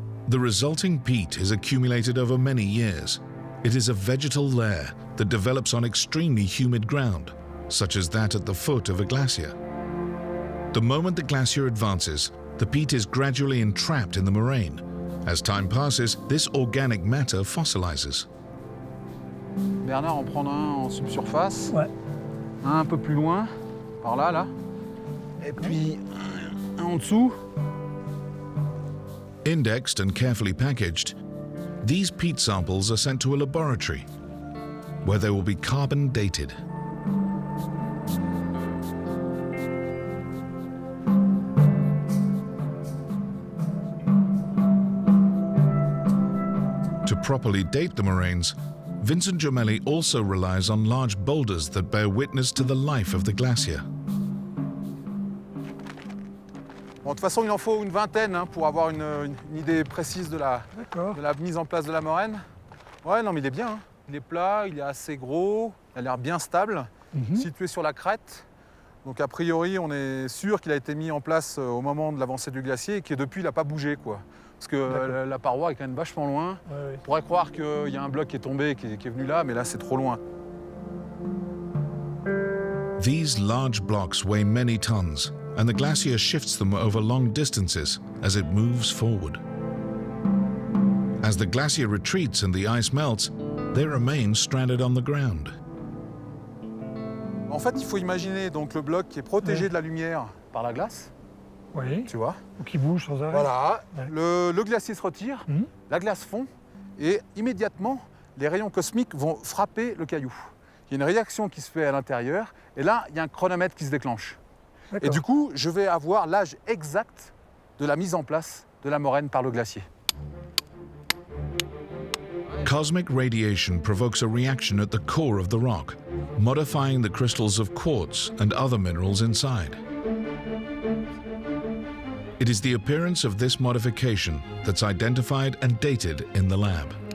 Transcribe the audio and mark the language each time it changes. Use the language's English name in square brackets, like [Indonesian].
[English] The resulting peat is accumulated over many years. It is a vegetal layer that develops on extremely humid ground, such as that at the foot of a glacier. The moment the glacier advances, the peat is gradually entrapped in the moraine. As time passes, this organic matter fossilizes. [French] Bernard en prendre un en subsurface, Ouais. un peu plus loin, par là, là. Et puis un en dessous. [English] Indexed and carefully packaged, these peat samples are sent to a laboratory where they will be carbon dated. To properly date the moraines, Vincent Gemelli also relies on large boulders that bear witness to the life of the glacier. [French] Bon, de toute façon, il en faut une vingtaine pour avoir une idée précise de la mise en place de la moraine. Ouais, non, mais il est bien. Hein. Il est plat, il est assez gros, il a l'air bien stable, situé sur la crête. Donc a priori, on est sûr qu'il a été mis en place au moment de l'avancée du glacier et que depuis, il n'a pas bougé, quoi. Parce que la paroi est quand même vachement loin. Ouais. On pourrait croire qu'il y a un bloc qui est tombé, qui est venu là, mais là, c'est trop loin. [English] These large blocks weigh many tons, and the glacier shifts them over long distances as it moves forward. As the glacier retreats and the ice melts, they remain stranded on the ground. [French] En fait, il faut imaginer donc le bloc qui est protégé de la lumière par la glace, Oui. tu vois. Ou qui bouge sans arrêt. Voilà, Ouais. le glacier se retire, la glace fond, et immédiatement, les rayons cosmiques vont frapper le caillou. Il y a une réaction qui se fait à l'intérieur, et là, il y a un chronomètre qui se déclenche. Et du coup, je vais avoir l'âge exact de la mise en place de la moraine par le glacier. [English] Cosmic radiation provokes a reaction at the core of the rock, modifying the crystals of quartz and other minerals inside. It is the appearance of this modification that's identified and dated in the lab.